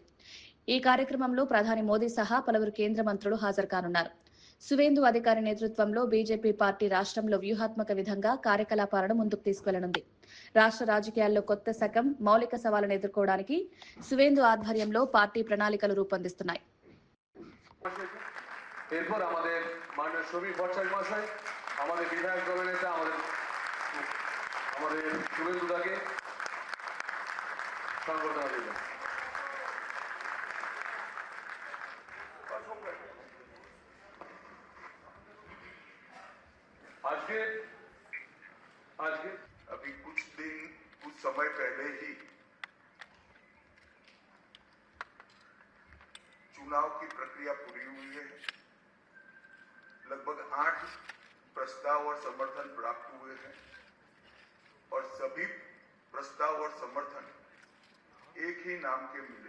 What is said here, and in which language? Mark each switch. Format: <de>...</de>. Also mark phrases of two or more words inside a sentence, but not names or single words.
<te>ఈ కార్యక్రమంలో ప్రధాని మోదీ సహా పలువురు కేంద్ర మంత్రులు హాజరు కానున్నారు. సువేందు అధికారి నేతృత్వంలో బీజేపీ పార్టీ రాష్ట్రంలో వ్యూహాత్మక విధంగా కార్యకలాపాలను ముందుకు తీసుకెళ్లనుంది. రాష్ట్ర రాజకీయాల్లో కొత్త శకం, మౌలిక సవాళ్లను ఎదుర్కోవడానికి సువేందు ఆధ్వర్యంలో పార్టీ ప్రణాళికలు రూపొందిస్తున్నాయి.</te> <bn>এরপর আমাদের মাননীয় শ্রমিক ভট্টাচার্য মহাশয়, আমাদের বিধায়ক দলের নেতা আমাদের শুভেন্দুদাকে সংবর্ধনা দিলেন। আজকে</bn> <hi>अभी कुछ समय पहले ही चुनाव की प्रक्रिया पूरी हुई है। लगभग 8 प्रस्ताव और समर्थन प्राप्त हुए हैं और सभी प्रस्ताव और समर्थन एक ही नाम के मिले।</hi>